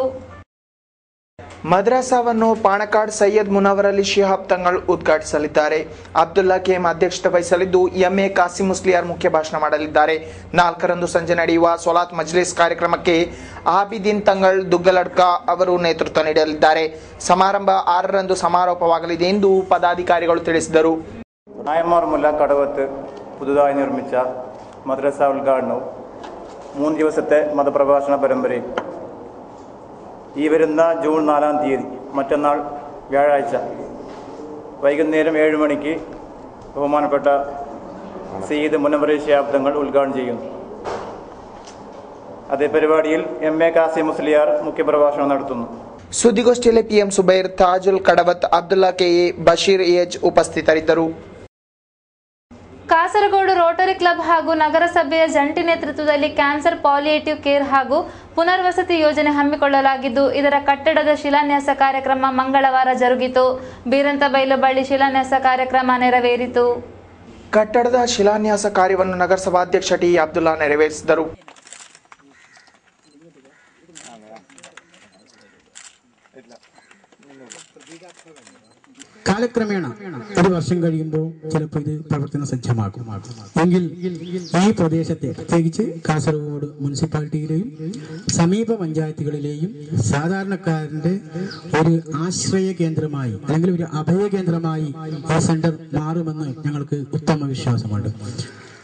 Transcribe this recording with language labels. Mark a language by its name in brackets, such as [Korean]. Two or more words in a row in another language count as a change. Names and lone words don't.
[Kannada] ಮದ್ರಸಾವನ್ನು ಪಾಣಕಾಡ್ ಸೈಯದ್ ಮುನವರ್ ಅಲಿ ಶಿಹಾಬ್ ತಂಗಳ್ ಉದ್ಘಾಟಿಸಲಿದ್ದಾರೆ. ಅಬ್ದುಲ್ಲಾ ಕೆಎಂ ಅಧ್ಯಕ್ಷತೆ ವಹಿಸಲಿದ್ದು, MA ಕಾಸಿಂ ಮುಸ್ಲಿಯಾರ್ ಮುಖ್ಯ ಭಾಷಣ ಮಾಡಲಿದ್ದಾರೆ. 4ರಂದು ಸಂಜೆ ನಡೆಯುವ ಸೊಲಾತ್ ಮಜ್ಲಿಸ್ ಕಾರ್ಯಕ್ರಮಕ್ಕೆ ಆಬಿದೀನ್ ತಂಗಳ್ ದುಗ್ಗಲಡ್ಕ ಅವರು ನೇತೃತ್ವ ನೀಡಲಿದ್ದಾರೆ. ಸಮಾರಂಭ 6ರಂದು സമാരോಪವಾಗಲಿದೆ ಎಂದು പദാധികാരികൾ ತಿಳಿಸಿದರು. [Malayalam] നായന്മാർ മുല്ലക്കടവത്ത് പുതുതായി നിർമ്മിച്ച മദ്രസ ഉദ്ഘാടനവും 3 ദിവസത്തെ മതപ്രഭാഷണ പരമ്പരയും ഈ വരുന്ന ജൂൺ 4-ാം തീയതി മറ്റന്നാൾ വ്യാഴാഴ്ച വൈകുന്നേരം 7 മണിക്ക് ബഹുമാനപ്പെട്ട സയ്യിദ് മുനവ്വർ ശിഹാബ് തങ്ങൾ ഉദ്ഘാടനം ചെയ്യുന്നു. അതേ പരിപാടിയിൽ MA കാസിം മുസ്ലിയാർ മുഖ്യപ്രഭാഷണം നടത്തുന്നു. [Kannada] ಸುದ್ದಿಗೋಷ್ಠಿಯಲ್ಲಿ PM ಸುಬೈರ್, ತಾಜುಲ್ ಕಡವತ್, ಅಬ್ದುಲ್ಲಾ ಕೆಎ, ಬಶೀರ್ ಎಚ್ ಉಪಸ್ಥಿತರಿದ್ದರು. ಕಾಸರಗೋಡು ರೋಟರಿ ಕ್ಲಬ್ ಹಾಗೂ ನಗರಸಭೆಯ ಜಂಟಿ ನೇತೃತ್ವದಲ್ಲಿ ಕ್ಯಾನ್ಸರ್ ಪಾಲಿಯೇಟಿವ್ ಕೇರ್ ಹಾಗೂ ಪುನರ್ವಸತಿ ಯೋಜನೆ ಹಮ್ಮಿಕೊಳ್ಳಲಾಗಿದ್ದು, ಇದರ ಕಟ್ಟಡದ ಶಿಲಾನ್ಯಾಸ ಕಾರ್ಯಕ್ರಮ ಮಂಗಳವಾರ ಜರುಗಿತು. ಬೀರಂತಬೈಲು ಬಳಿ ಶಿಲಾನ್ಯಾಸ ಕಾರ್ಯಕ್ರಮ ನೆರವೇರಿತು. ಕಟ್ಟಡದ ಶಿಲಾನ್ಯಾಸ ಕಾರ್ಯವನ್ನು ನಗರಸಭಾಧ್ಯಕ್ಷ ಟಿ ಅಬ್ದುಲ್ಲಾ ನೆರವೇರಿಸಿದರು. [Malayalam] കാലക്രമേണ ഒരു വർഷം കഴിയുമ്പോൾ ചിലപ്പോൾ ഇത് പ്രവർത്തന സജ്ജമാകും. എങ്കിൽ ഈ പ്രദേശത്തെ പ്രത്യേകിച്ച് കാസർഗോഡ് മുനിസിപ്പാലിറ്റിയിലെയും സമീപ പഞ്ചായത്തുകളിലെയും സാധാരണക്കാരന്റെ ഒരു ആശ്രയ കേന്ദ്രമായി അല്ലെങ്കിൽ ഒരു അഭയ കേന്ദ്രമായി ഈ സെന്റർ മാറുമെന്ന് ഞങ്ങൾക്ക് ഉത്തമ വിശ്വാസമുണ്ട്.